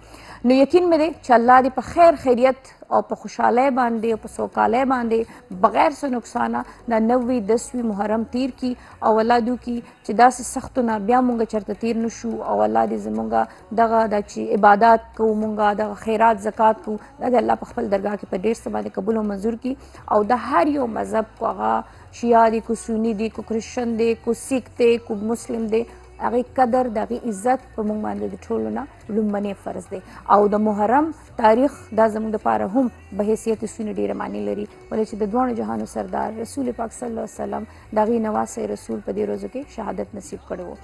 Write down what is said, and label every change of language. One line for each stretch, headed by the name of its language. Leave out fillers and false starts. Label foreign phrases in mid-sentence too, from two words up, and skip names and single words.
Pashto: نو یقین مې دی چې الله دې په خیر خیریت او په خوشحالۍ باندې او په سوکالۍ باندې بغیر څه نقصانه دا 90-10 محرم تیر کی او الله دې وکړي چې داسې سختو نه بیا مونږ چېرته تیر نه شو او الله دې زمونږ دغه دا چې عبادات کوو مونږ دغه خیرات زکات کوو دا د الله په خپل درګاه کې په ډېر څه باندې قبول او منظور کړي او د هر یو مذهب کو هغه شیعه دی کو سني دی کو کرسچن دی کو سیک دی کو مسلم دی هغې قدر د هغې عزت په موږ باندې د ټولو نه لومبنی فرض دی او د محرم تاریخ دا زموږ دپاره هم په حیثیت سونې ډېره معنی لري ولې چې د دواړو جهانو سردار رسول پاک
Arabic: صلی الله علیه وسلم
Pashto: د هغې نواسی رسول په دې ورځو کې شهادت نصیب کړی و.